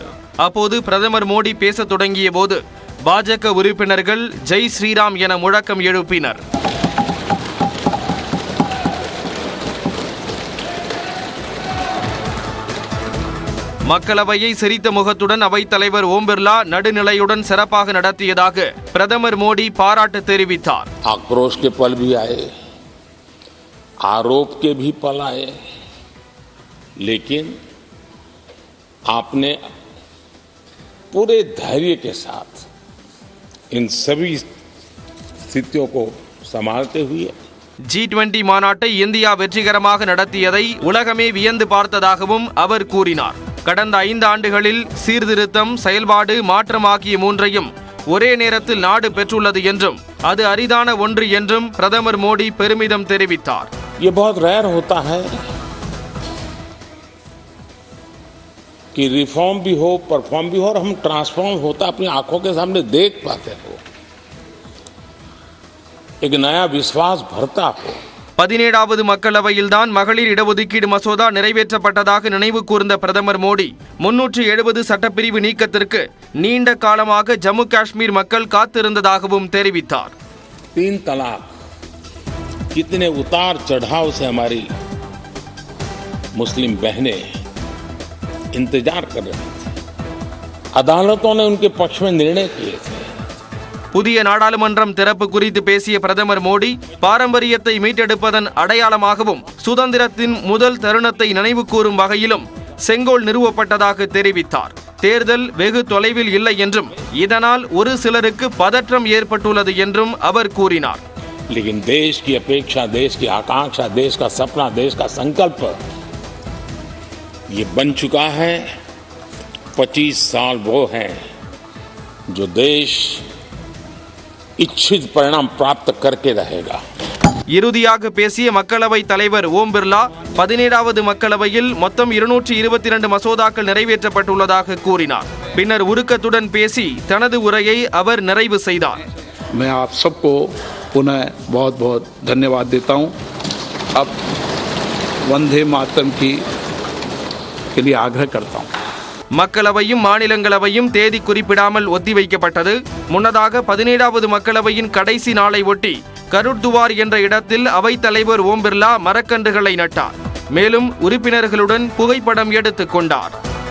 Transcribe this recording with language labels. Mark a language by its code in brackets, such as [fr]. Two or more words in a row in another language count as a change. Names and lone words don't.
[ta] அப்போது பிரதமர் மோடி பேசத் தொடங்கிய போது பாஜக உறுப்பினர்கள் [hi] जय श्रीराम [ta] என முழக்கம் எழுப்பினர். மக்களவையை சிரித்த முகத்துடன் அவைத்தலைவர் ஓம் பிர்லா நடுநிலையுடன் சிறப்பாக நடத்தியதாக பிரதமர் மோடி பாராட்டு தெரிவித்தார். [hi] आक्रोश के पल भी आए, आरोप के भी पल आए, लेकिन आपने पूरे धैर्य के साथ इन सभी स्थितियों को संभालते हुए [ta] G20 மாநாட்டை இந்தியா வெற்றிகரமாக நடத்தியதை உலகமே வியந்து பார்த்ததாகவும் அவர் கூறினார். கடந்த 5 ஆண்டுகளில் சீர்திருத்தம், செயல்பாடு, மாற்றம் ஆகிய மூன்றையும் ஒரே நேரத்தில் நாடு பெற்றுள்ளது என்றும் அது அரிதான ஒன்று என்றும் பிரதமர் மோடி பெருமிதம் தெரிவித்தார். [hi] ये बहुत रेयर होता है कि रिफॉर्म भी हो, परफॉर्म भी हो और हम ट्रांसफॉर्म होता अपनी आंखों के सामने देख पाते हो, एक नया विश्वास भरता हो. [ta] 17வது மக்களவையில்தான் மகளிர் இடஒதுக்கீடு மசோதா நிறைவேற்றப்பட்டதாக நினைவு கூர்ந்த பிரதமர் மோடி 370 சட்டப்பிரிவு நீக்கத்திற்கு நீண்ட காலமாக ஜம்மு காஷ்மீர் மக்கள் காத்திருந்ததாகவும் தெரிவித்தார். [hi] 3 तलाक कितने उतार चढ़ाव से हमारी मुस्लिम बहनें इंतजार कर रही थी. अदालतों ने उनके पक्ष में निर्णय किए थे. [ta] புதிய நாடாளுமன்றம் திறப்பு குறித்து பேசிய பிரதமர் மோடி, பாரம்பரியத்தை மீட்டெடுப்பதன் அடையாளமாகவும் சுதந்திரத்தின் முதல் தருணத்தை நினைவு கூறும் வகையிலும் செங்கோல் நிறுவப்பட்டதாக தெரிவித்தார். தேர்தல் வெகு தொலைவில் இல்லை என்றும் இதனால் ஒரு சிலருக்கு பதற்றம் ஏற்பட்டுள்ளது என்றும் அவர் கூறினார். [hi] लेकिन देश की अपेक्षा, देश की आकांक्षा, देश का सपना, देश का संकल्प ये बन चुका है. 25 साल वो हैं जो देश इच्छित परिणाम प्राप्त करके रहेगा. [ta] இறுதியாக பேசிய மக்களவைத் தலைவர் ஓம் பிர்லா, 17வது மக்களவையில் மொத்தம் 222 மசோதாக்கள் நிறைவேற்றப்பட்டுள்ளதாக கூறினார். பின்னர் உருக்கத்துடன் பேசி தனது உரையை அவர் நிறைவு செய்தார். [hi] मैं आप सबको पुनः बहुत बहुत धन्यवाद देता हूं. अब वंदे मातरम के लिए आग्रह करता हूं. [ta] மக்களவையும் மாநிலங்களவையும் தேதி குறிப்பிடாமல் ஒத்திவைக்கப்பட்டது. முன்னதாக 17வது மக்களவையின் கடைசி நாளை ஒட்டி கருட்துவார் என்ற இடத்தில் அவைத்தலைவர் ஓம் பிர்லா மரக்கன்றுகளை நட்டார். மேலும் உறுப்பினர்களுடன் புகைப்படம் எடுத்துக் கொண்டார்.